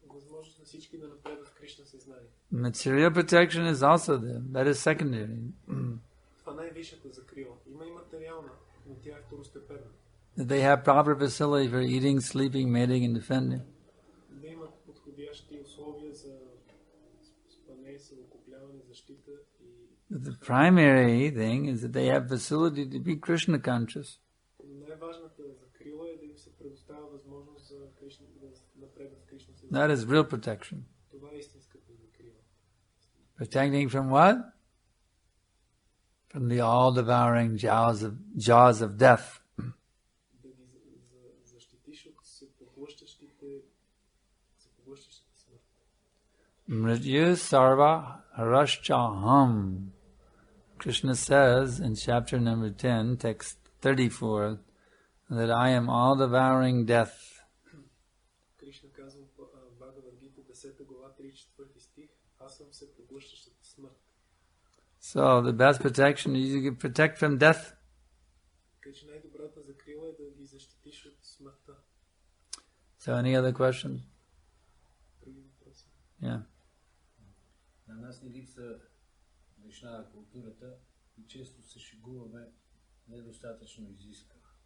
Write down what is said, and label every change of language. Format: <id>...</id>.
<bg>възможност на всички да напредват в Кришна съзнание.</bg> <en>Material protection is also there. That is secondary.</en> <bg>Това най-висшата закрила. Има и материална, но тя е второстепенна.</bg> <en>They have proper facility for eating, sleeping, mating, and defending.</en> <bg>Да имат подходящи условия за спане, съвокупляване, защита и...</bg> <en>But the primary thing is that they have facility to be Krishna conscious.</en> <bg>Най-важната закрила е да им се предоставя възможност за Кришна, да напредват в Кришна съзнание.</bg> <en>That is real protection.</en> <bg>Това е истинската закрила.</bg> <en>Protecting from what? From the all-devouring jaws of death.</en> <bg>Да ги защитиш от всепоглъщащите смърт.</bg> <sa>Mrityu sarva harashchaham.</sa> <en>Krishna says in chapter number 10, text 34, that I am all-devouring death.</en> <bg>Кришна казва в Бхагавад-гита, 10 глава, 34 стих, аз съм всепоглъщащата смърт.</bg> <en>So the best protection is you can protect from death.</en> <bg>Така че най-добрата закрила е да ги защитиш от смъртта.</bg> <en>So any other questions?</en> <bg>Други въпроси?</bg> <en>Yeah.</en> <bg>На нас ни липса Вайшнава културата и често се шегуваме недостатъчно изискано.</bg>